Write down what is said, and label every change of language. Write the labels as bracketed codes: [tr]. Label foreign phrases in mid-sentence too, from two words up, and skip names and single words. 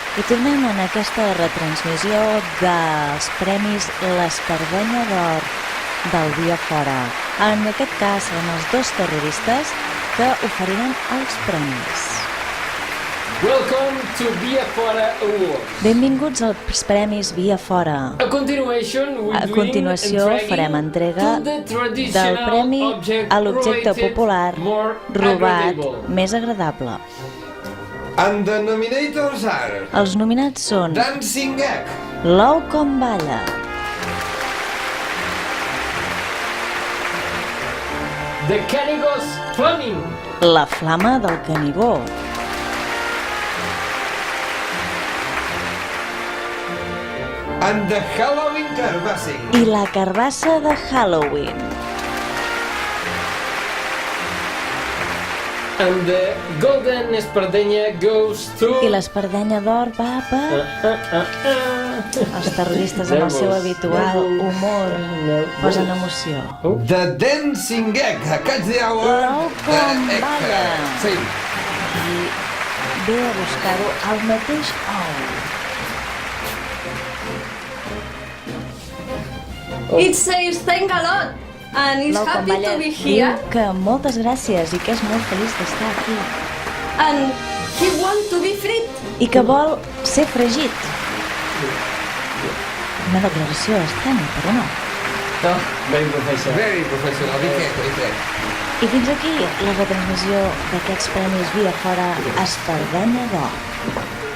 [ca] I tornem en aquesta retransmissió dels Premis l'Espardenya d'Or del Via Fora. En aquest cas seran els dos terroristes que oferiran els premis. [en] Welcome to Via Fora Awards. [ca] Benvinguts als Premis Via Fora. A continuació farem entrega del premi a l'objecte popular robat més agradable. [en] And the nominators are [ca] Els nominats són [en] Dancing Egg, [ca] L'ou com balla, [en] The Canigos Flaming, [ca] La flama del Canigó, [en] and the Halloween Carbassing. [ca] i la carbassa de Halloween. [en] and the Golden Espardenya goes to... [ca] I l'espardenya d'or va per els terroristes amb el seu habitual humor posen emoció. [en] The Dancing Egg, catch the hour. [ca] L'ou com balla. Sí. I ve a buscar-ho al mateix ou. [en] It says thank a lot and is [ca] L'ou com [en] happy [ca] balla [en] to be here [ca] diu que moltes gràcies i que és molt feliç d'estar aquí [en] and he want to be freed. [ca] i que vol ser fregit. Una declaració estranya, però no. No, [en] very professional. Very professional, be careful. [ca] I fins aquí la retransmissió d'aquests premis Via Fora Espardenya d'Or.